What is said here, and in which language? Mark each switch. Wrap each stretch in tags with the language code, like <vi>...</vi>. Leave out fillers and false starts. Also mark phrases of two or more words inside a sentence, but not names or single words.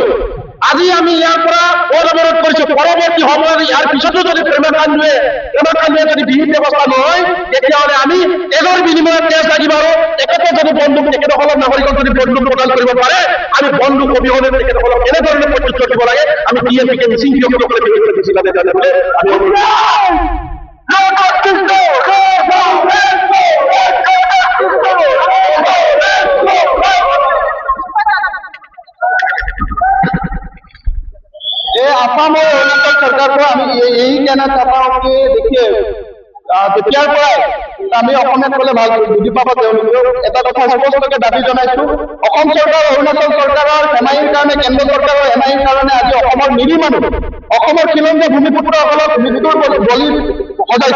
<as>আজি আমি ইয়াৰ পৰা পথ অৱৰোধ কৰিছো। পৰৱৰ্তী সময়ত ইয়াৰ পিছতো যদি প্ৰেমা কাণ্ডুৱে যদি বিহিত ব্যৱস্থা নহয়, তেতিয়াহ'লে আমি তেজৰ বিনিময়ত তেজ লাগিব আৰু তেখেতসকলৰ নাগৰিকক যদি বন্দুক প্ৰদান কৰিব পাৰে, আমি বন্দুক অবিহনে তেখেতসকলক কেনেধৰণে প্ৰত্যুত্তৰ দিব লাগে আমি TMPK মিচিং ব্যক্তিসকলে বিশেষকৈ দিছিলাতে জানিবলৈ আমি</as> <hi>आसाम और अरुणाचल सरकार को यही कहना चाहता हूँ कि देखिए</hi> <as>যেতিয়াৰ পৰাই আমি অসমীয়াত ক'লে ভাল বুজি পাব তেওঁলোকেও এটা কথা স্পষ্টকৈ দাবী জনাইছো। অসম চৰকাৰ অৰুণাচল চৰকাৰৰ হেমাহিৰ কাৰণে কেন্দ্ৰ চৰকাৰৰ হেমাহিৰ কাৰণে আজি অসমৰ নিৰী মানুহ অসমৰ খিলঞ্জীয়া ভূমিপুত্ৰসকলক মৃত্যুৰ বলি সজাইছে।</as>